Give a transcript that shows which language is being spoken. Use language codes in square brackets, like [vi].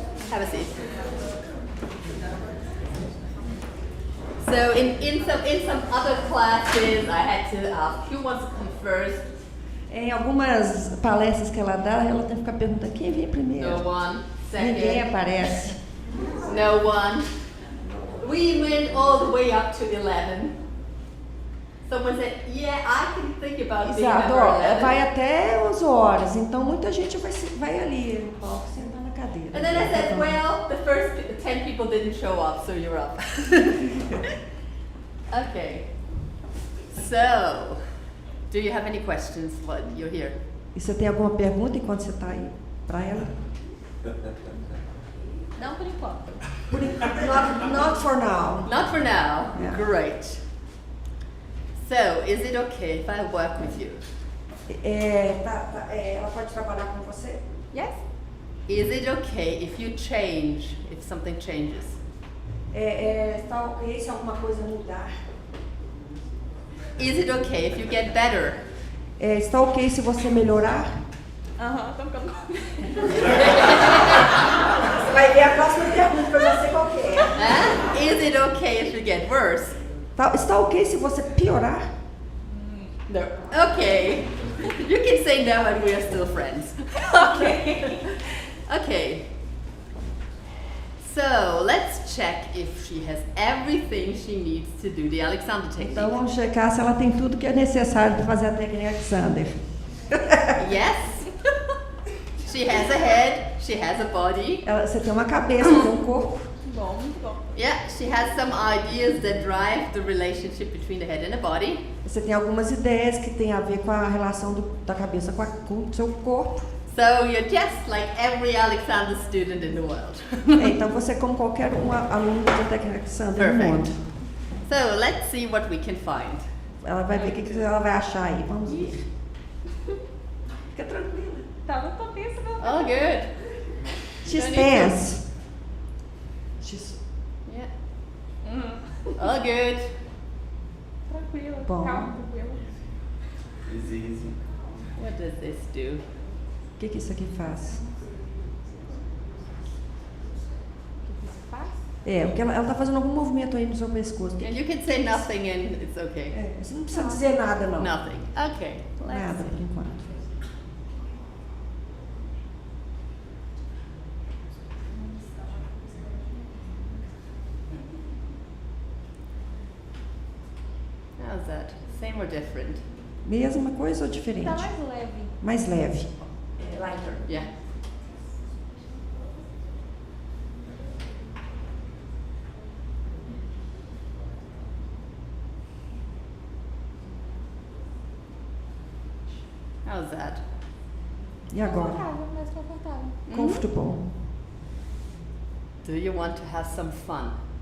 [en] Have a seat. So in some other classes, I had to ask who wants to come first. [pt] Em algumas palestras que ela dá, ela tem que ficar perguntando quem vem primeiro. [en] No one. [pt] Ninguém [en] Second. [pt] aparece. [en] No one. We went all the way up to 11. Someone said, yeah, I can think about being [pt] Exato, [en] number 11. [pt] vai até 11 horas, então muita gente vai ali no palco, sentar na brincadeira. [en] And then I said, well, the first 10 people didn't show up, so you're up. Okay. So, do you have any questions while you're here? [pt] E você tem alguma pergunta enquanto você está aí para ela? Não por enquanto. [en] Not for now. Not for now. Yeah. Great. So, is it okay if I work with you? [pt] Ela pode trabalhar com você? [en] Yes? Is it okay if you change, if something changes? [pt] Está ok se alguma coisa mudar? [en] Is it okay if you get better? [pt] Está ok se você melhorar? Tô ficando com Você vai ver a próxima pergunta que eu já sei qual que é. Huh? [en] Is it okay if you get worse? [pt] Está ok se você piorar? [en] No. Okay. You can say no and we are still friends. Ok. Okay. So, let's check if she has everything she needs to do the Alexander technique. [pt] Então vamos checar se ela tem tudo que é necessário para fazer a técnica Alexander. [en] Yes. She has a head, she has a body. [pt] Você tem uma cabeça, tem um corpo. Bom, muito bom. [en] Yeah, she has some ideas that drive the relationship between the head and the body. [pt] Você tem algumas ideias que tem a ver com a relação da cabeça com o seu corpo. [en] So you're just like every Alexander student in the world. [pt] Então você é como qualquer aluno da técnica Alexander no mundo. [en] So let's see what we can find. [pt] Ela vai ver o que ela vai achar aí. Vamos ver. Fica tranquila. Tá, não tô tensa, não. [en] Oh, good. She's Don't need tense. Yeah. Oh, good. [pt] Tranquila, Bom. calma, tranquila. [en] Easy. What does this do? [pt] O que isso aqui faz? O que isso faz? Porque ela está fazendo algum movimento aí no seu pescoço. [en] And you can say nothing and it's okay. [pt] Você não precisa dizer nada, não. [en] Nothing. Okay. Let's [pt] Nada, [en] see. [pt] por enquanto. [en] How's that? Same or different? [pt] Mesma coisa ou diferente? Tá mais leve. Mais leve. Lighter. [en] Yeah. How's that? [pt] E agora? Confortável, mais confortável. [en] Comfortable. Do you want to have some fun?